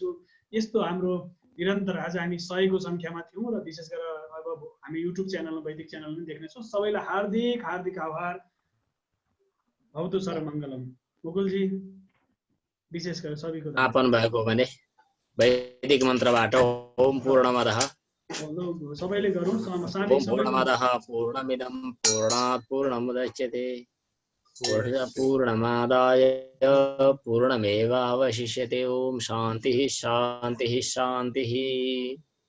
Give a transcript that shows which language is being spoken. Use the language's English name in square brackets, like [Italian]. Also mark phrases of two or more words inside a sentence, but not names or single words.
[Nepali] यस्तो हाम्रो निरन्तर आज हामी 100को सङ्ख्यामा थियौँ र विशेष गरेर अब हामी युट्युब च्यानलमा वैदिक च्यानल पनि देख्नेछौँ। सबैलाई हार्दिक आभार। [Sanskrit] भवतु सर्वमङ्गलम। [Nepali] मुकुलजी विशेष गरेर सबैको आपन भएको भने वैदिक मन्त्रबाट [Sanskrit] ओम पूर्णमदः [Nepali] सबैले गरौँ। [Sanskrit] ओम पूर्णमदः पूर्णमिदं पूर्णात् पूर्णमुदच्यते पूर्णमादाय पूर्णमेवावशिष्यते। ओम शान्तिः शान्तिः शान्तिः।